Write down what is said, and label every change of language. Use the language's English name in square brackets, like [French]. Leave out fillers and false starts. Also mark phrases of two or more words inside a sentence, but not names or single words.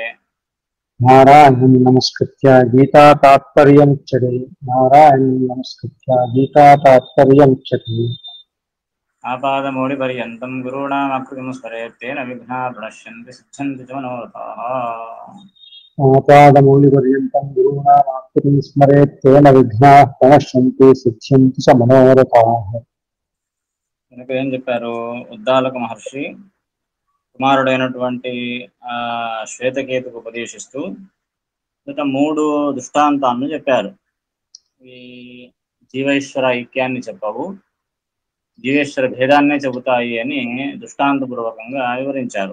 [Sanskrit] नारायणं नमस्कृत्य गीता तात्पर्यमुच्यते नारायणं नमस्कृत्य गीता तात्पर्यमुच्यते आपादमौलिपर्यन्तं गुरूणामाकृतिं स्मरेत् तेन विघ्नाः प्रणश्यन्ति सिद्ध्यन्ति च मनोरथाः। आपादमौलिपर्यन्तं गुरूणामाकृतिं स्मरेत् तेन विघ्नाः प्रणश्यन्ति सिद्ध्यन्ति च मनोरथाः। [Telugu] మనకు ఏం చెప్పారు? ఉద్దాలక మహర్షి కుమారుడైనటువంటి శ్వేతకేతుకు ఉపదేశిస్తూ ఇంకా 3 దృష్టాంతాలను చెప్పారు. ఈ జీవేశ్వర ఐక్యాన్ని చెప్పవు, జీవేశ్వర భేదాన్నే చెబుతాయి అని దృష్టాంతపూర్వకంగా వివరించారు.